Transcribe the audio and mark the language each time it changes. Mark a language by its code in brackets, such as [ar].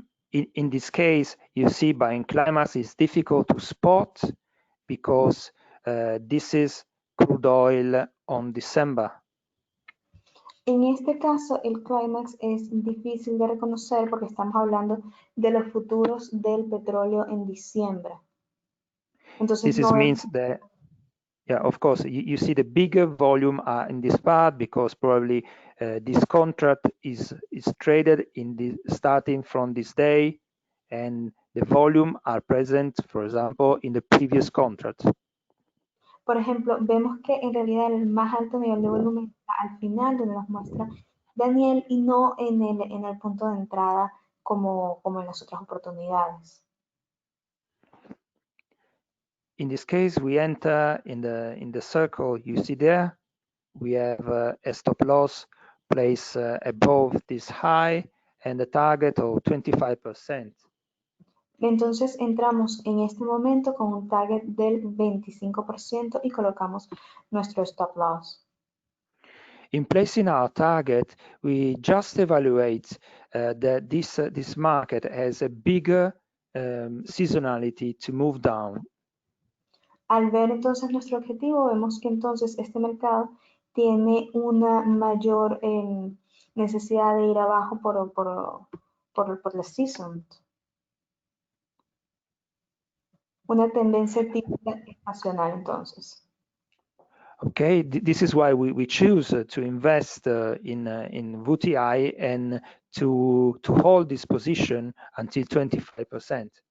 [en] In this case, you see buying climax is difficult to spot because this is crude oil on December. [es] En este caso, el clímax es difícil de reconocer porque estamos hablando de los futuros del petróleo en diciembre. Entonces, [en] This means that, yeah, of course, you see the bigger volume are in this part because probably this contract is traded starting from this day, and the volume are present, for example, in the previous contract. [es] Por ejemplo, vemos que en realidad el más alto nivel de volumen está al final, donde nos muestra Daniel, y no en el punto de entrada como en las otras oportunidades. [en] In this case, we enter in the circle you see there. We have a stop loss placed above this high and a target of 25%. [es] Entonces entramos en este momento con un target del 25% y colocamos nuestro stop loss. In placing our target, we just evaluate that this market has a bigger seasonality to move down. Al ver entonces nuestro objetivo, vemos que entonces este mercado tiene una mayor necesidad de ir abajo por la season. Una tendencia típica estacional entonces. [en] Okay, this is why we choose to invest in WTI and to hold this position until 25%.